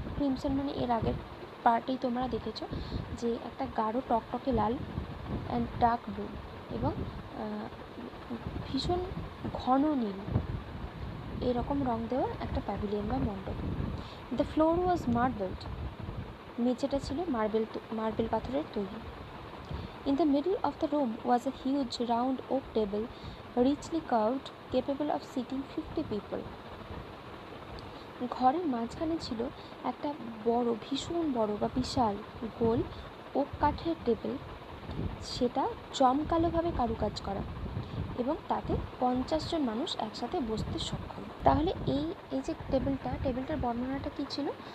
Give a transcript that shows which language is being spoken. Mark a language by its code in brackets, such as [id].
[bn] Crimson মানে এর আগের পার্টেই তোমরা দেখেছো যে একটা গাঢ় টকটকে লাল অ্যান্ড ডার্ক ব্লু এবং ভীষণ ঘন নীল, এরকম রং দেওয়া একটা প্যাভিলিয়ন বা মণ্ডপ। [en] the floor was marbled, [bn] মেঝেটা ছিল মার্বেল পাথরের তৈরি। [en] In the middle of the room was a huge round oak table, richly carved, capable of seating 50 people. [bn] ঘরের মাঝখানে ছিল একটা বড়, ভীষণ বড় বা বিশাল গোল ওক কাঠের টেবিল, সেটা জমকালোভাবে কারুকাজ করা এবং তাতে 50 জন মানুষ একসাথে বসতে সক্ষম। তাহলে এই যে টেবিলটার বর্ণনাটা কী ছিল?